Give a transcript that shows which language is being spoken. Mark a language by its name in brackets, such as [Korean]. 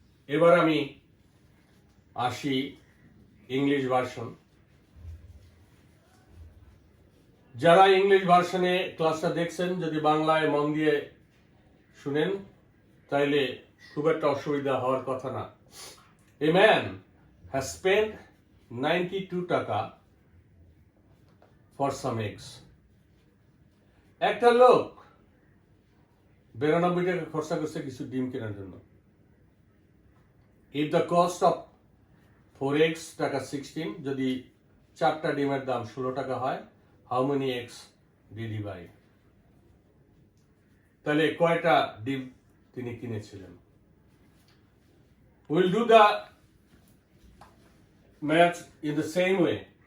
[Bangla] এবার আমি আসি ইংলিশ ভার্সন। যারা ইংলিশ ভার্সনে ক্লাসটা দেখছেন, যদি বাংলায় মন দিয়ে শুনেন তাইলে খুব একটা অসুবিধা হওয়ার কথা না। [English] A man has spent 92 taka for some eggs. [Bangla] একটা লোক 92 টাকা খরচা করছে কিছু ডিম কেনার জন্য। [English] If the cost of 4 eggs taka 16, [Bangla] যদি 4টা ডিমের দাম 16 টাকা হয়, [English] how many eggs did he buy? [Bangla] তাহলে কয়টা ডিম তিনি কিনেছিলেন? [English] We'll do the math in the same way.